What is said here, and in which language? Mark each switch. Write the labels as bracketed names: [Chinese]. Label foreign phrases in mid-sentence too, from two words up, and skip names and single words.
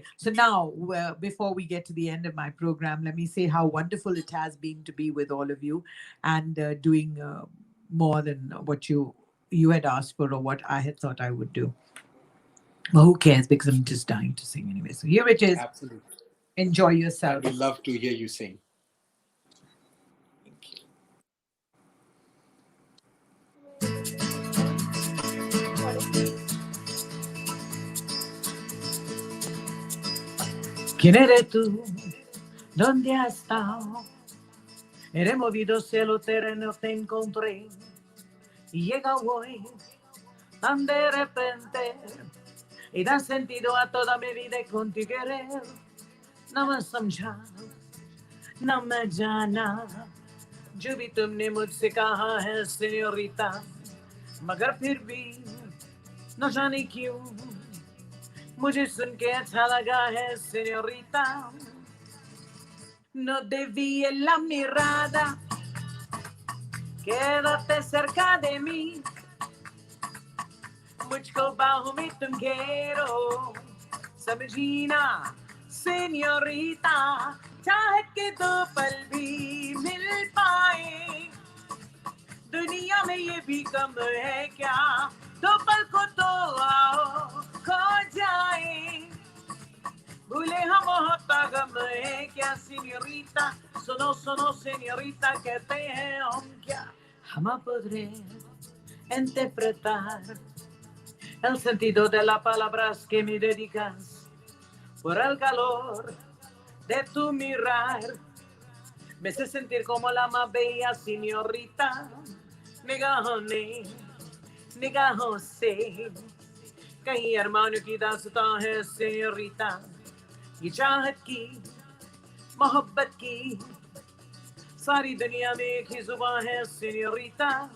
[English] So now, before we get to the end of my program, let me say how wonderful it has been to be with all of you and doing more than what you had asked for or what I had thought I would do. Well, who cares? Because I'm just dying to sing anyway. So here it is. Absolutely. Enjoy yourself. I'd love to hear you sing. Thank you. [Spanish] ¿Quién eres tú? ¿Dónde has estado? He movido cielo, terreno, te encontré. Y llega hoy, tan de repente, y da sentido a toda mi vida con tu querer. No me [Hindi] समझा, [Spanish] no me [Hindi] जाना, जो भी तुमने मुझसे कहा है सेñorita, मगर फिर भी न जाने क्यों मुझे सुन के अच्छा लगा है señorita. [Spanish] No desvíes la mirada, quédate cerca de mí, [Hindi] मुझको बाहों में तुम घेरो, समझी ना señorita, चाहत के दो पल भी मिल पाए, दुनिया में ये भी कम है क्या, दो पल को तो आओ खो जाए, भूले हम होता गम है क्या señorita, सुनो सुनो señorita, कहते हैं हम क्या, [Spanish] jamás podré interpretar el sentido de las palabras que me dedicas, por el calor de tu mirar, me hace sentir como la más bella señorita, [Hindi] निगाहों से कहीं अरमानों की दास्तां है señorita, ये चाहत की मोहब्बत की सारी दुनिया में एक ही जुबान है señorita,